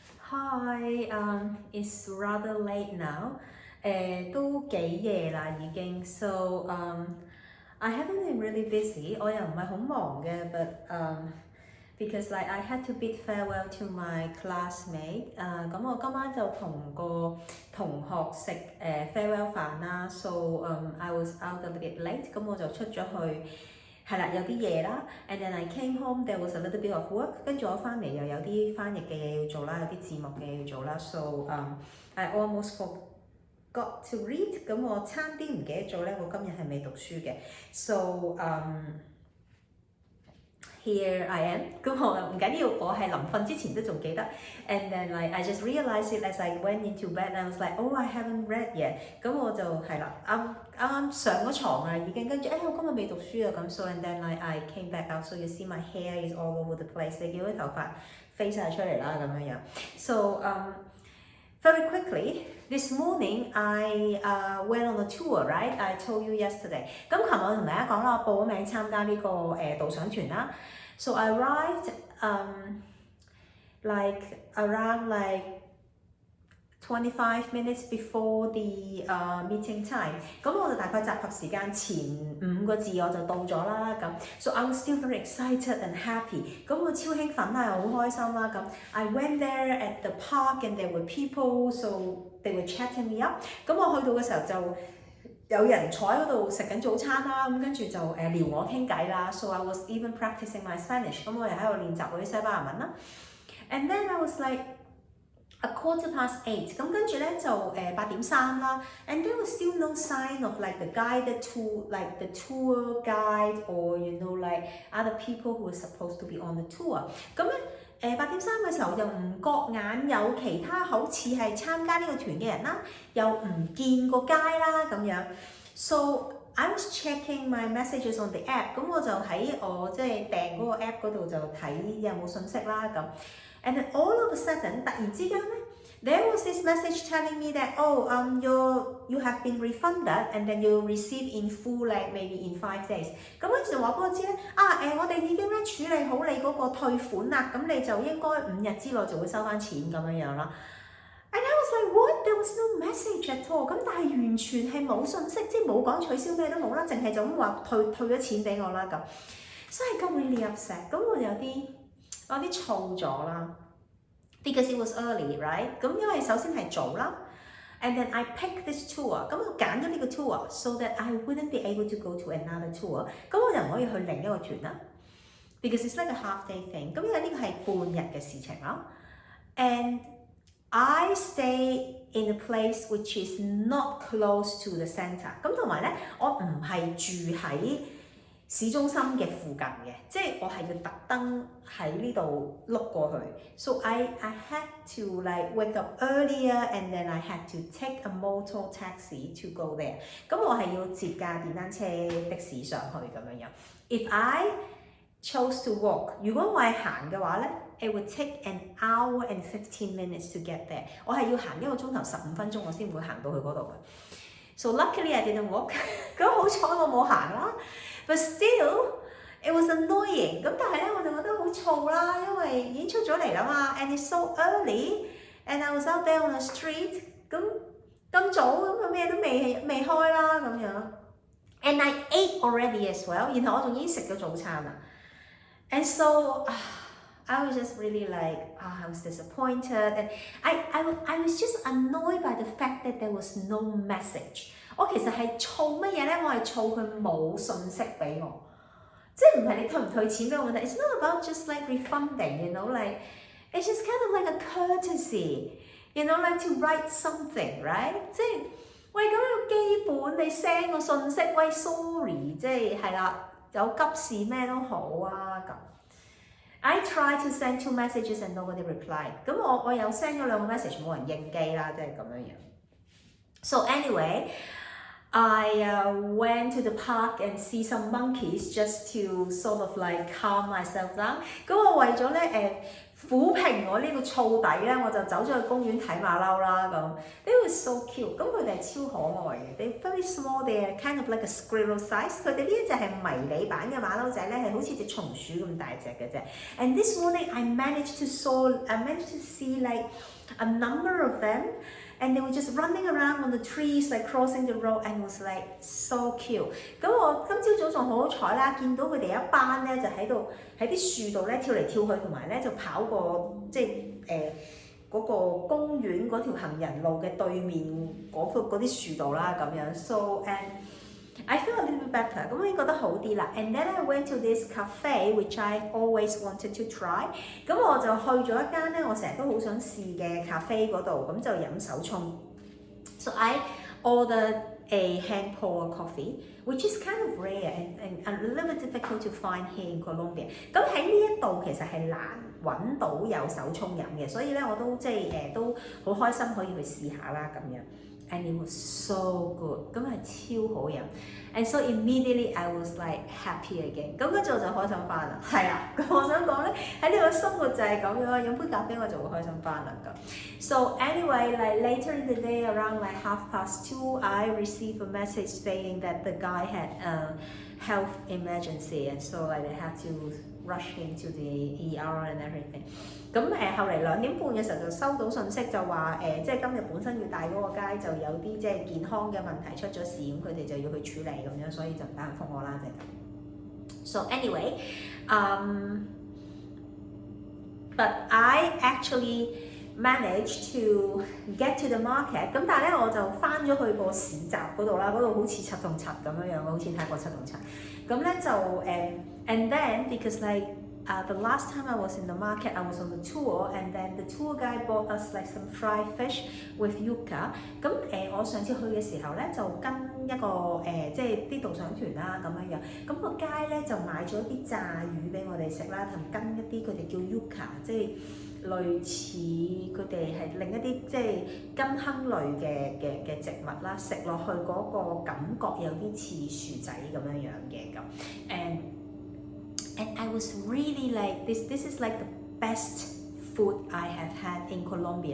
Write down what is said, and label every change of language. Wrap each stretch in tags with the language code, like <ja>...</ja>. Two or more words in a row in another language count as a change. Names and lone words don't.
<en>Hi, it's rather late now.</en> <yue>都幾夜啦已經</yue> <en>So I haven't been really busy.</en> <yue>我又唔係好忙嘅</yue> <en>but because like I had to bid farewell to my classmate.</en> <yue>咁我今晚就同個同學食farewell 飯啦</yue> <en>So I was out a little bit late.</en> <yue>咁我就出咗去。係啦，有啲嘢啦</yue> <en>，and then I came home, there was a little bit of work，</en> <yue>跟住我翻嚟又有啲翻譯嘅嘢要做啦，有啲字幕嘅嘢要做啦 ，</yue> <en>so I almost forgot to read，</en> <yue>咁我差啲唔記得咗咧，我今日係未讀書嘅 ，so</yue> <en>here I am，</en> <yue>咁我唔緊要，我係臨瞓之前都仲記得</yue> <en>，and then like I just realized it as I went into bed，and I was like oh I haven't read yet，</en> <yue>咁我就係啦，啱上咗床啊已經，跟住我今日未讀書啊咁</yue> <en>，so and then like I came back out， so you see my hair is all over the place，</en> <yue>你見到啲頭髮飛晒出嚟啦咁樣樣</yue> <en>，so very quickly this morning I went on a tour, right? I told you yesterday。</en> <yue>咁琴日我同大家講啦，我報咗名參加呢個導賞團啦。</yue> <en>So I arrived like around like 25 minutes before the meeting time。</en> <yue>咁我就大概集合時間前5個字我就到咗啦咁。</yue> <en>So I was still very excited and happy。</en> <yue>咁我超興奮啦，又好開心啦咁。</yue> <en>I went there at the park and there were people, so they were chatting me up。</en> <yue>咁我去到嘅時候就有人坐喺嗰度食緊早餐啦，咁跟住就撩我傾偈啦。</yue> <en>So I was even practicing my Spanish。</en> <yue>咁我又喺度練習我啲西班牙文啦。</yue> <en>And then I was like a 8:15，咁跟住咧就8:03 啦。And there was still no sign of like the guided tour, like the tour guide or you know like other people who were supposed to be on the tour。</en> <yue>咁咧8:03嘅時候又唔覺眼有其他好似係參加呢個團嘅人啦，又唔見個街啦咁樣。</yue> <en>So I was checking my messages on the app，</en> <yue>咁我就喺我即係訂嗰個 app 嗰度就睇有冇信息啦咁。</yue> <en>And then all of a sudden，</en> <yue>突然之間咧</yue> <en>，there was this message telling me that you have been refunded and then you'll receive in full like maybe in 5 days。</en> <yue>咁跟住就話俾我知咧，我哋已經咧處理好你嗰個退款啦，咁你就應該5日之內就會收翻錢咁樣樣啦。</yue> <en>And I was like what? There was no message at all。</en> <yue>咁但係完全係冇信息，即係冇講取消咩都冇啦，淨係就咁話退咗錢俾我啦咁。</yue> <en>So I got really upset。</en> <yue>咁我有啲燥咗啦</yue> <en>，because it was early, right？</en> <yue>咁因為首先係早啦</yue> <en>，and then I picked this tour，</en> <yue>咁我揀咗呢個</yue> <en>tour so that I wouldn't be able to go to another tour，</en> <yue>咁我就唔可以去另一個團啦 ，</yue> <en>because it's like a half day thing，</en> <yue>咁因為呢個係半日嘅事情啦 ，and</yue> <en>I stay in a place which is not close to the centre，</en> <yue>咁同埋咧，我唔係住喺市中心嘅附近嘅，即係我係要特登喺呢度碌過去。</yue> <en>So I had to like wake up earlier and then I had to take a motor taxi to go there。</en> <yue>咁我係要接架電單車的士上去咁樣樣。</yue> <en>If I chose to walk，</en> <yue>如果我係行嘅話咧</yue> <en>，it would take an hour and 15 minutes to get there。</en> <yue>我係要行1個鐘頭15分鐘，我先會行到去嗰度嘅。</yue> <en>So luckily I didn't walk。</en> <yue>咁好彩我冇行啦。</yue> <en>But still, it was annoying。</en> <yue>咁但係咧，我就覺得好燥啦，因為已經出咗嚟啦嘛。</yue> <en>And it's so early, and I was out there on the street。</en> <yue>咁早咁咩都未開啦咁樣。</yue> <en>And I ate already as well。</en> <yue>然後我仲已經食咗早餐啦。</yue> <en>And so I was just really like I was disappointed, and I was just annoyed by the fact that there was no message。</en> <yue>我其實係燥乜嘢咧？我係燥佢冇信息俾我，即係唔係你退唔退錢俾我問題。</yue> <en>It's not about just like refunding, you know, like it's just kind of like a courtesy, you know, like to write something, right？</en> <yue>即係喂咁樣基本你 send 個信息，喂 sorry， 即係啦，有急事咩都好啊咁。</yue> <en>I tried to send 2 messages and nobody replied。</en> <yue>咁我有 send 咗2個 message， 冇人應機啦，即係咁樣樣。</yue> <en>So anyway。I went to the park and see some monkeys just to sort of like calm myself down。</en> <yue>咁我為咗咧撫平我呢個燥底咧，我就走咗去公園睇馬騮啦咁。</yue> <en>They were so cute，</en> <yue>咁佢哋係超可愛嘅。</yue> <en>They very small， they are kind of like a squirrel size。</en> <yue>佢哋呢一隻係迷你版嘅馬騮仔咧，係好似隻松鼠咁大隻嘅啫。</yue> <en>And this morning I managed to see like a number of them。And they were just running around on the trees, like crossing the road, and it was like so cute。</en> <yue>咁我今朝早仲好彩啦，見到佢哋一班咧就喺啲樹度咧跳嚟跳去，同埋咧就跑過即係嗰個公園嗰條行人路嘅對面嗰啲樹度啦咁樣。</yue> <en>So and I feel a little bit better，</en> <yue>咁我已經覺得好啲啦。</yue> <en>And then I went to this cafe which I always wanted to try。</en> <yue>咁我就去咗一間咧，我成日都好想試嘅 cafe 嗰度，咁就飲手沖。</yue> <en>So I ordered a hand pour coffee, which is kind of rare and a little bit difficult to find here in Colombia。</en> <yue>咁喺呢一度其實係難揾到有手沖飲嘅，所以咧我都即係都好開心可以去試下啦咁樣。</yue> <en>And it was so good，</en> <yue>咁係超好飲。</yue> <en>And so immediately I was like happy again。</en> <yue>咁跟住我就開心翻啦。係啊，咁我想講咧，喺呢個生活就係咁樣，飲杯咖啡我就會開心翻啦咁。</yue> <en>So anyway, like later in the day, around like 2:30, I received a message saying that the guy had a health emergency, and so like they had to rush him to the ER and everything。</en> <yue>咁後嚟2點半嘅時候就收到信息就話即係今日本身要帶嗰個街就有啲即係健康嘅問題出咗事，咁佢哋就要去處理咁樣，所以就唔得閒覆我啦，就係咁。</yue> <en>So anyway, but I actually managed to get to the market。</en> <yue>咁但係咧我就翻咗去個市集嗰度啦，嗰度好似七同七咁樣樣，好似泰國七同七。咁咧就</yue> <en>and then because like。the last time I was in the market, I was on the tour, and then the tour guide bought us like some fried fish with yuca。</en> <yue>咁我上次去嘅時候咧，就跟一個即係啲導賞團啦咁樣樣。咁個街咧就買咗啲炸魚俾我哋食啦，同跟一啲佢哋叫 yuca， 即係類似佢哋係另一啲即係根莖類嘅植物啦，食落去嗰個感覺有啲似薯仔咁樣樣嘅咁。</yue> <en>And I was really like this is like the best food I have had in Colombia.</en>